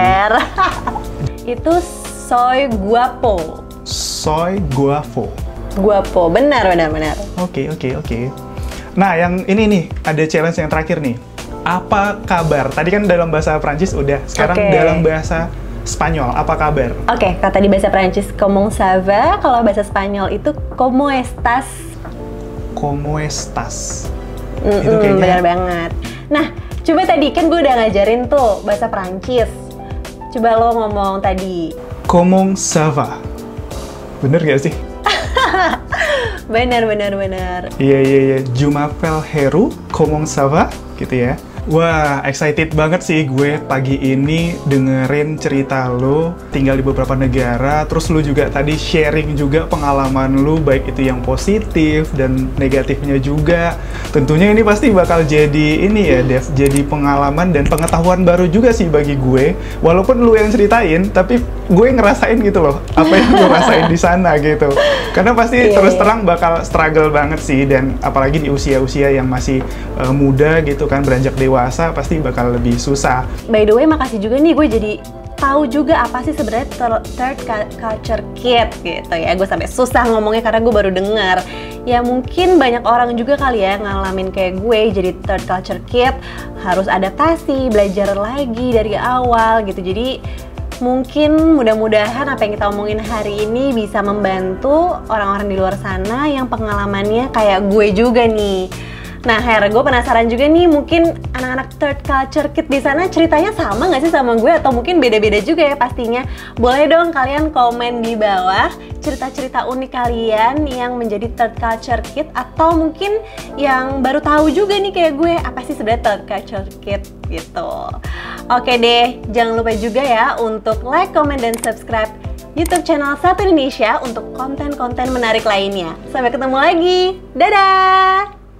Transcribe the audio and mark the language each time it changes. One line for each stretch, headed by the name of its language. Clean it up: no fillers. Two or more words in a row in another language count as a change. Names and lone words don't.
Spanish: Itu soy guapo. Soy guapo.
Indonesian: Guapo, benar. Oke. Nah, yang ini nih, ada challenge yang terakhir nih. Apa kabar? Tadi kan dalam bahasa Prancis udah, sekarang dalam bahasa Spanyol, apa kabar? Oke, kata di bahasa Prancis,
French: comment ça va?
Indonesian: Kalau bahasa Spanyol itu,
Spanish: ¿cómo estás? ¿Cómo estás?
Indonesian: Itu kayaknya benar banget. Nah, coba tadi kan gue udah ngajarin tuh bahasa Prancis. Coba lo ngomong tadi.
French: Comment ça va?
Indonesian: Bener gak sih? Bener. Iya.
French: Je m'appelle Heru, comment ça va?
Indonesian: Gitu ya. Wah, excited banget sih gue pagi ini dengerin cerita lo tinggal di beberapa negara, terus lo juga tadi sharing juga pengalaman lo, baik itu yang positif dan negatifnya juga. Tentunya ini pasti bakal jadi ini ya, Dev, jadi pengalaman dan pengetahuan baru juga sih bagi gue. Walaupun lo yang ceritain, tapi gue ngerasain gitu loh, apa yang lo rasain di sana gitu. Karena pasti terus terang bakal struggle banget sih, dan apalagi di usia-usia yang masih muda gitu kan, beranjak dewasa, pasti bakal lebih susah.
English: By the way,
Indonesian: makasih juga nih, gue jadi tahu juga apa sih sebenarnya
English: third culture kid
Indonesian: gitu ya. Gue sampai susah ngomongnya karena gue baru dengar. Ya mungkin banyak orang juga kali ya ngalamin kayak gue jadi
English: third culture kid,
Indonesian: harus adaptasi, belajar lagi dari awal gitu. Jadi mungkin mudah-mudahan apa yang kita omongin hari ini bisa membantu orang-orang di luar sana yang pengalamannya kayak gue juga nih. Nah, Her, gue penasaran juga nih, mungkin anak-anak
English: third culture kid
Indonesian: di sana ceritanya sama nggak sih sama gue, atau mungkin beda-beda juga ya pastinya. Boleh dong kalian komen di bawah cerita-cerita unik kalian yang menjadi
English: third culture kid,
Indonesian: atau mungkin yang baru tahu juga nih kayak gue, apa sih sebenarnya
English: third culture kid
Indonesian: gitu. Oke deh, jangan lupa juga ya untuk like, comment, dan subscribe YouTube channel Satu Indonesia untuk konten-konten menarik lainnya. Sampai ketemu lagi, dadah!